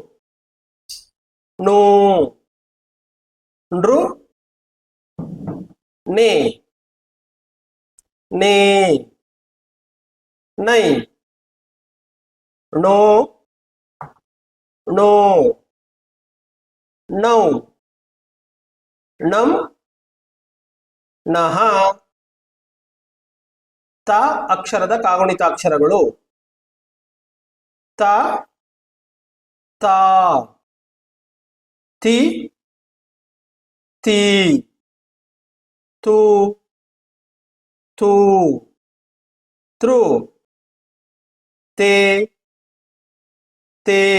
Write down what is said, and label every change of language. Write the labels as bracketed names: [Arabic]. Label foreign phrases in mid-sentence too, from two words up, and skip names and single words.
[Kannada] ನೂ ನೃ ನೇ ನೇ ನೈ ಣೋ ಣೋ ನೌ ನಂ ನಹ ತ ಅಕ್ಷರದ ಕಾಗುಣಿತಾಕ್ಷರಗಳು ತ ತಾ ತಿ ತೀ ತು ತೂ ತೃ ತೇ ತೇ